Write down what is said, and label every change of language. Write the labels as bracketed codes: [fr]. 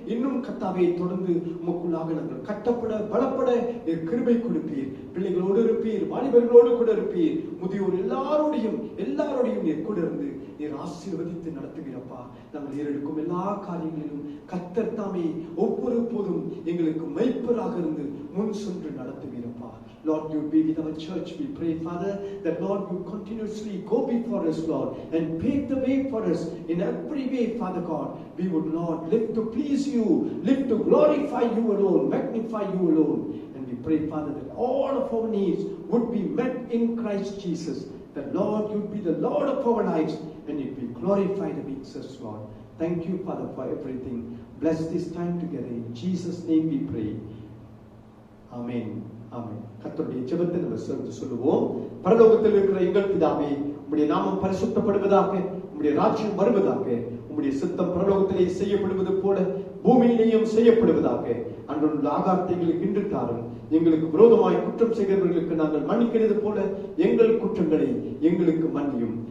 [ta] இன்னும் கர்த்தாவை தொடர்ந்து உமக்குள்ளாக நாங்கள் கட்டப்பட பலப்பட நீர் கிருபை கொடுப்பீர். பிள்ளைகளோடு இருப்பீர். வாலிபர்களோடு கூட இருப்பீர். முதியோர் எல்லாரோடையும் நீர் கூட இருந்து நீர் ஆசீர்வதித்து நடத்துவீரப்பா. நாங்கள் ஏறெடுக்கும் எல்லா காரியங்களிலும் கர்த்தர் தாமே ஒவ்வொரு போதும் எங்களுக்கு மெய்ப்பராக இருந்து முன் சென்று நடத்துவீரப்பா. [en] Lord, you be with our church. We pray, Father, that Lord, you continuously go before us, Lord, and pave the way for us in every way, Father God. We would, Lord, live to please you, live to glorify you alone, magnify you alone. And we pray, Father, that all of our needs would be met in Christ Jesus. That, Lord, you'd be the Lord of our lives and you'd be glorified amidst us, Lord. Thank you, Father, for everything. Bless this time together. In Jesus' name we pray. Amen. Amen. [ta] கர்த்தருடைய ஜெபத்தை நம்ம சேர்ந்து சொல்லுவோம். பரலோகத்தில் இருக்கிற எங்கள் பிதாவே, உம்முடைய நாமம் பரிசுத்தப்படுவதாக, உம்முடைய ராஜ்யம் வருவதாக, உம்முடைய சித்தம் பரலோகத்திலே செய்யப்படுவது போல பூமியிலேயும் செய்யப்படுவதாக. அன்றுள்ள ஆகாரத்தை எங்களுக்கு இன்று தாரும். எங்களுக்கு விரோதமாய் குற்றம் செய்கிறவர்களுக்கு நாங்கள் மன்னிக்கிறது போல எங்கள் குற்றங்களை எங்களுக்கு மன்னியும்.